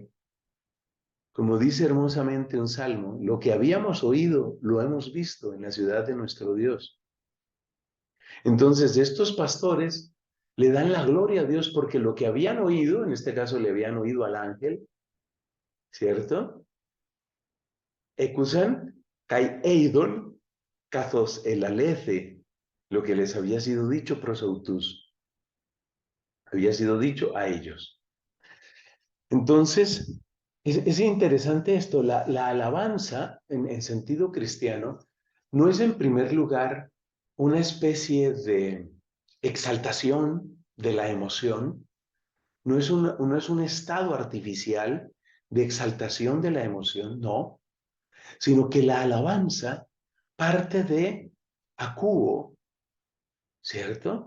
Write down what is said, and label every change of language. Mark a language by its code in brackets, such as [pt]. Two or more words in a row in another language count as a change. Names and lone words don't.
[es] Como dice hermosamente un salmo, lo que habíamos oído lo hemos visto en la ciudad de nuestro Dios. Entonces, estos pastores le dan la gloria a Dios porque lo que habían oído, en este caso le habían oído al ángel, ¿cierto? [el] Ἤκουσαν, καὶ εἶδον, καθὼς ἐλαλήθη, [es] lo que les había sido dicho prosautus, había sido dicho a ellos. Entonces, es interesante esto, la alabanza en sentido cristiano no es en primer lugar una especie de exaltación de la emoción, no es un estado artificial de exaltación de la emoción, no, sino que la alabanza parte de acuo, ¿cierto?